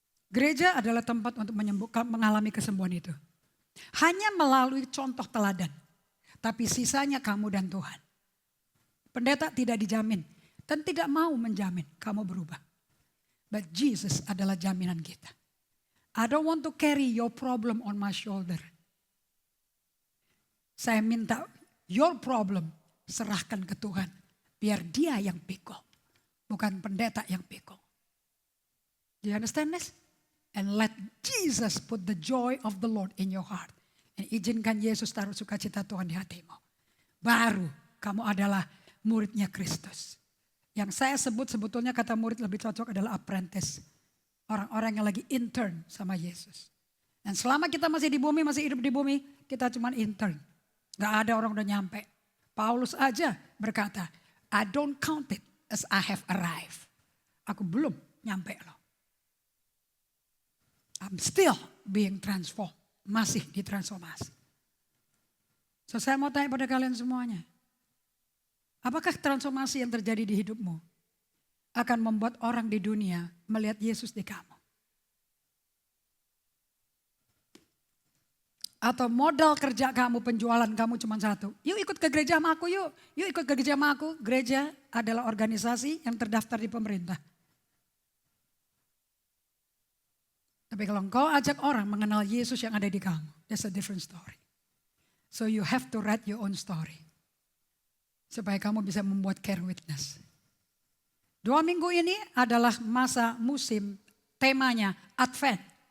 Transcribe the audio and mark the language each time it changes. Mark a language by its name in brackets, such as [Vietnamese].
[Indonesian] Gereja adalah tempat untuk menyembuhkan, mengalami kesembuhan itu. Hanya melalui contoh teladan. Tapi sisanya kamu dan Tuhan. Pendeta tidak dijamin dan tidak mau menjamin kamu berubah. But Jesus adalah jaminan kita. [English] I don't want to carry your problem on my shoulder. [Indonesian] Saya minta [English] your problem [Indonesian] serahkan ke Tuhan. Biar dia yang pikul. Bukan pendeta yang pikul. [English] Do you understand this? And let Jesus put the joy of the Lord in your heart. [Indonesian] Dan izinkan Yesus taruh sukacita Tuhan di hatimu. Baru kamu adalah muridnya Kristus. Yang saya sebut sebetulnya kata murid lebih cocok adalah apprentice. Orang-orang yang lagi intern sama Yesus. Dan selama kita masih di bumi, masih hidup di bumi, kita cuma intern. Gak ada orang udah nyampe. [English] Paulus [Indonesian] aja berkata, [English] I don't count it as I have arrived. [Indonesian] Aku belum nyampe loh. [English] I'm still being transformed. [Indonesian] Masih ditransformasi. So saya mau tanya pada kalian semuanya. Apakah transformasi yang terjadi di hidupmu akan membuat orang di dunia melihat Yesus di kamu? Atau modal kerja kamu, penjualan kamu cuma satu. Yuk ikut ke gereja sama aku yuk. Yuk ikut ke gereja sama aku. Gereja adalah organisasi yang terdaftar di pemerintah. Tapi kalau engkau ajak orang mengenal Yesus yang ada di kamu, [English] that's a different story. So you have to write your own story. [Indonesian] Supaya kamu bisa membuat care witness. 2 minggu ini adalah masa musim, temanya Advent.